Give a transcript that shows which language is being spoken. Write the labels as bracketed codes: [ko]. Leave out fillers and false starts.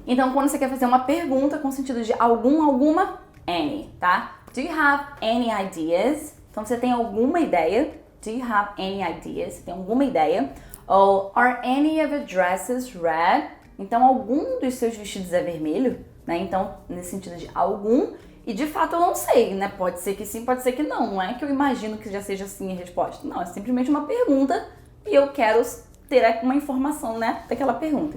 [pt] Então, quando você quer fazer uma pergunta com sentido de alguma, any, tá? [en] Do you have any ideas? [pt] Então, você tem alguma ideia? [en] Do you have any ideas? [pt] Você tem alguma ideia? [en] Ou, are any of your dresses red? [pt] Então, algum dos seus vestidos é vermelho, né? Então, nesse sentido de algum, e de fato eu não sei, né? Pode ser que sim, pode ser que não. Não é que eu imagino que já seja sim a resposta. Não, é simplesmente uma pergunta e eu quero ter uma informação, né, daquela pergunta.